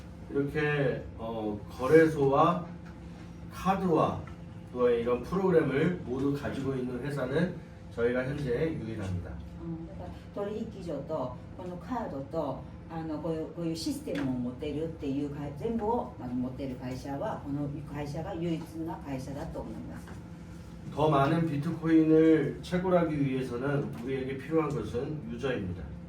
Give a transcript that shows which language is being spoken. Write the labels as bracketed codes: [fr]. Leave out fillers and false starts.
[ko] 이렇게 거래소와 카드와 또 이런 프로그램을 모두 가지고 있는 회사는 저희가 현재 유일합니다. [ja] 取引所とこのカードとこういうシステムを持っているっていう全部を持っている会社はこの会社が唯一な会社だと思います。 [ko] 더 많은 비트코인을 채굴하기 위해서는 우리에게 필요한 것은 유저입니다.